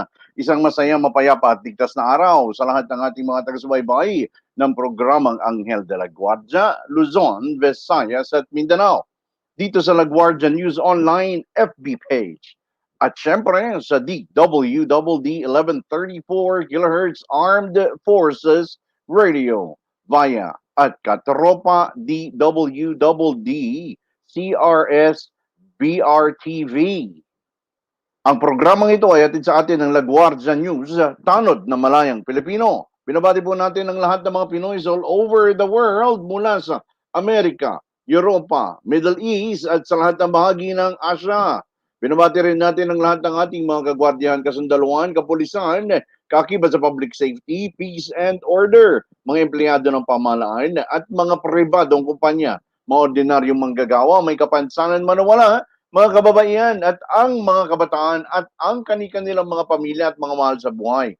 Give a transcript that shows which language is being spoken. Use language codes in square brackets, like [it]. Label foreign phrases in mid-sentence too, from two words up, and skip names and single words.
[tl] Isang masaya, mapayapa at ligtas na araw sa lahat ng ating mga taga-subaybay ng programang Anghel de la Guardia, Luzon, Visayas at Mindanao. Dito sa La Guardia News Online FB page At syempre sa DWDD 1134 kHz Armed Forces Radio via at Katropa DWDD CRS BRTV. Ang programang ito ay hatid sa atin ng LaGuardia News, tanod na malayang Pilipino. Binabati po natin ang lahat ng mga Pinoy [en] all over the world [tl] mula sa Amerika, Europa, Middle East at sa lahat ng bahagi ng Asia. Binabati rin natin ang lahat ng ating mga kagwardiyahan, kasundaluhan, kapulisan, kaakibat sa [en] public safety, peace and order, [tl] mga empleyado ng pamahalaan at mga pribadong kumpanya, mga ordinaryong manggagawa, may kapansanan man o wala, mga kababaihan at ang mga kabataan at ang kani-kanilang mga pamilya at mga mahal sa buhay.